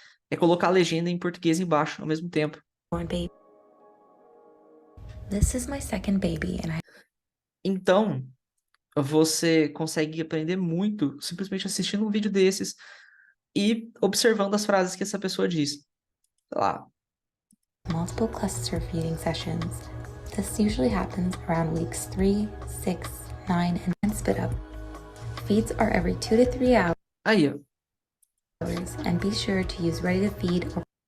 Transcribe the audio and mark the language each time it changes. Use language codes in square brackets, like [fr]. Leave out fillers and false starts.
[pt] É colocar a legenda em português embaixo ao mesmo tempo. [en] Baby. This is my second baby and I [pt] Então, você consegue aprender muito simplesmente assistindo um vídeo desses e observando as frases que essa pessoa diz. Sei lá. [en] multiple cluster feeding sessions. This usually happens around weeks 3, 6, 9, and spit up. Feeds are every 2 to 3 hours. [pt] Aí, ó. [en] And be sure to use ready to feed or...